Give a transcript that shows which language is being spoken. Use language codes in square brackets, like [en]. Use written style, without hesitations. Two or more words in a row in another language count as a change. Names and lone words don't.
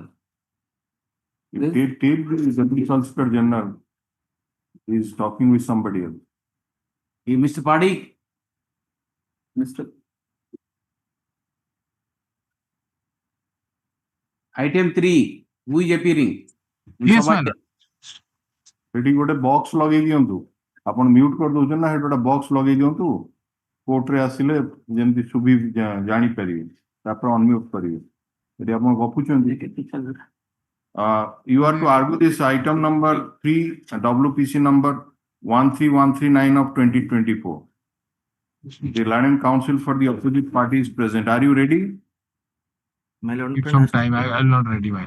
[en] take the Solicitor General is talking with somebody else. Hey, Mr. Paddy, Mr. item 3, who is appearing? Yes, my lord. [or] ସେଠି ଗୋଟେ ବକ୍ସ ଲଗେଇ ଦିଅନ୍ତୁ ଆପଣ ମ୍ୟୁଟ କରିଦଉଛନ୍ତି ନା ସେଠି ଗୋଟେ ବକ୍ସ ଲଗେଇ ଦିଅନ୍ତୁ କୋର୍ଟରେ ଆସିଲେ ଯେମିତି ଜାଣିପାରିବେ ତାପରେ ଅନମ୍ୟୁଟ କରିବେ ସେଠି ଆପଣ ଗପୁଛନ୍ତି [en] you are to argue this item number 3 WPC number 13139 of 2024. The Land Council for the opposite party is present. Are you ready? my lord, Give some time. I'm not ready, my lord.